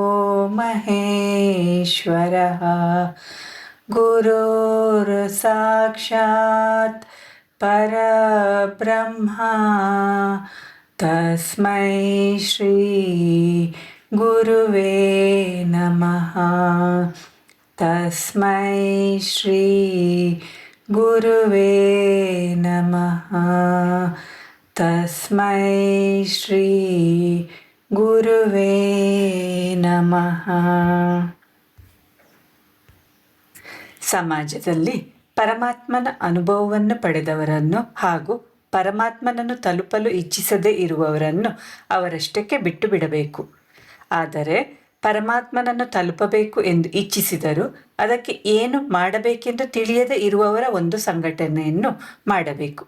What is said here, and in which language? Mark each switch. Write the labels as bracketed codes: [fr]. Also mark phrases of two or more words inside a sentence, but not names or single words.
[sa] ಮಹೇಶ್ವರಃ ಗುರುರ್ ಸಾಕ್ಷಾತ್ ಪರಬ್ರಹ್ಮ ತಸ್ಮೈ ಶ್ರೀ ಗುರುವೇ ನಮಃ. ತಸ್ಮೈ ಶ್ರೀ ಗುರುವೇ ನಮಃ. ತಸ್ಮೈ ಶ್ರೀ ಗುರುವೇ ನಮಃ. [kn] ಸಮಾಜದಲ್ಲಿ ಪರಮಾತ್ಮನ ಅನುಭವವನ್ನು ಪಡೆದವರನ್ನು ಹಾಗೂ ಪರಮಾತ್ಮನನ್ನು ತಲುಪಲು ಇಚ್ಛಿಸದೇ ಇರುವವರನ್ನು ಅವರಷ್ಟಕ್ಕೆ ಬಿಟ್ಟು ಬಿಡಬೇಕು. ಆದರೆ ಪರಮಾತ್ಮನನ್ನು ತಲುಪಬೇಕು ಎಂದು ಇಚ್ಛಿಸಿದರೂ ಅದಕ್ಕೆ ಏನು ಮಾಡಬೇಕೆಂದು ತಿಳಿಯದೇ ಇರುವವರ ಒಂದು ಸಂಘಟನೆಯನ್ನು ಮಾಡಬೇಕು.